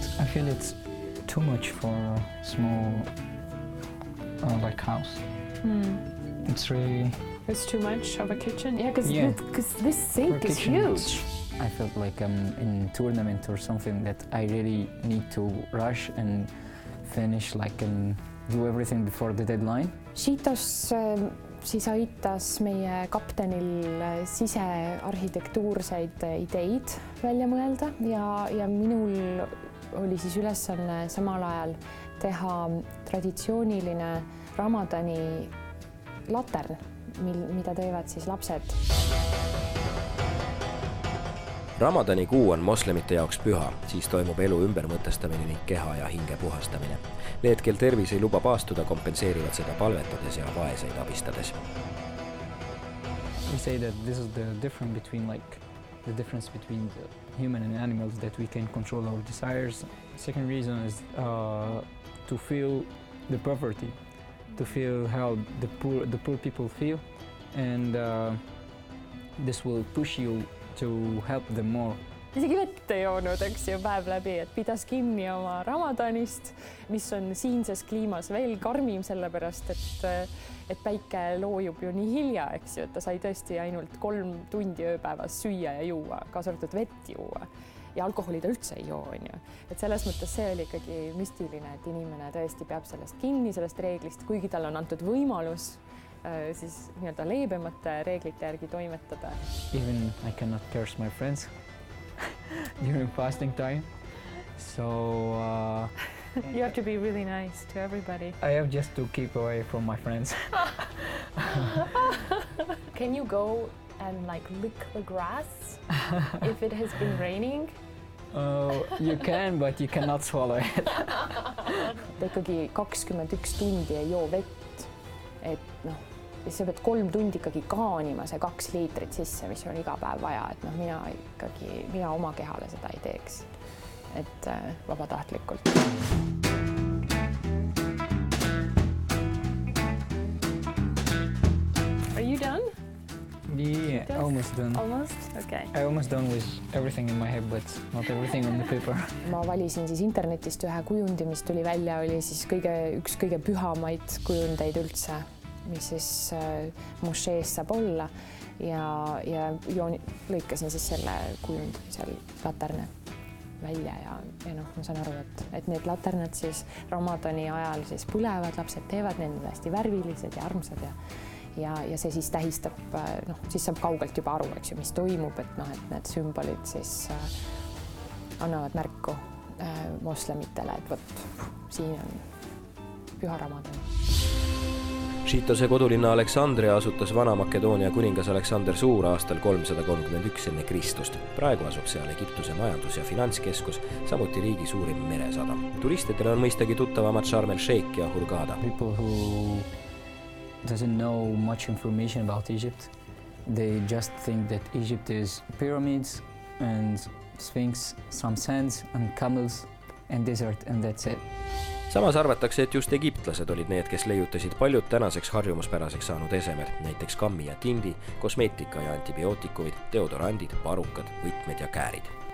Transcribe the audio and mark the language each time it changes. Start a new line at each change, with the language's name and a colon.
English: I feel it's too much for a small house. It's too much of a kitchen. Yeah, because this sink is huge. I felt like I'm in a tournament or something that I really need to rush and finish and do everything before the deadline.
Estonian: Šiitos siis aitas meie kaptenil sisearhitektuurseid ideid välja mõelda ja minul oli siis ülesanne samal ajal teha traditsiooniline Ramadani latern, mida teevad siis lapsed. Ramadani kuu on moslemite jaoks püha, siis toimub elu ümbermõtestamine ning keha ja hinge puhastamine. Need, kel tervis ei luba paastuda, kompenseerivad seda palvetades ja vaeseid abistades.
English: We say that this is the difference between the human and animals, that we can control our desires. Second reason is to feel the poverty, to feel how the poor people feel, and this will push you to help them more.
Estonian: Isegi vett ei joonud, eks ju, päev läbi, et pidas kinni oma Ramadanist, mis on siinses kliimas veel karmim, sellepärast et päike loojub ju nii hilja, eks ju, et ta sai tõesti ainult 3 tundi ööpäevas süüa ja juua, kaasa arvatud vett juua. Ja alkoholi ta üldse ei joo, on ju. Et selles mõttes see oli ikkagi müstiline, et inimene tõesti peab sellest kinni, sellest reeglist, kuigi tal on antud võimalus siis nii-öelda leebemate reeglite järgi toimetada.
English: Even I cannot curse my friends during fasting time. So you have to be really nice to everybody. I have just to keep away from my friends. Can you go and like lick the grass if it has been raining? You can, but you cannot swallow it.
Estonian: Ta ikkagi 21 tundi ei joo vett, et noh, sa pead 3 tundi ikkagi kaanima see 2 liitrit sisse, mis on iga päev vaja, et noh, mina oma kehale seda ei teeks, et vabatahtlikult.
English: Are you done? Yeah, almost done. Almost? Okay. I almost done with everything in my head, but not everything on the paper.
Estonian: Ma valisin siis internetist ühe kujundi, mis tuli välja, oli siis üks kõige pühamaid kujundeid üldse, mis siis mošees saab olla ja lõikasin siis selle kujundi seal laterne välja ja noh, ma saan aru, et need laternad siis Ramadani ajal siis põlevad, lapsed teevad, need on hästi värvilised ja armsad ja see siis tähistab, noh, siis saab kaugelt juba aru, eks ju, mis toimub, et noh, et need sümbolid siis annavad märku moslemitele, et võt, siin on püha Ramadan. Šiitose kodulinna Aleksandria asutas Vana-Makedoonia kuningas Aleksander Suur aastal 331 enne Kristust. Praegu asub seal Egiptuse majandus- ja finantskeskus, samuti riigi suurim meresadam. Turistidele on mõistagi tuttavamad Sharm el-Sheikh ja Hurghada.
English: People who doesn't know much information about Egypt, they just think that Egypt is pyramids and sphinx, some sands and camels and desert and that's it.
Estonian: Samas arvatakse, et just egiptlased olid need, kes leiutasid paljud tänaseks harjumuspäraseks saanud esemed, näiteks kammi ja tindi, kosmeetika ja antibiootikumid, deodorandid, parukad, võtmed ja käärid.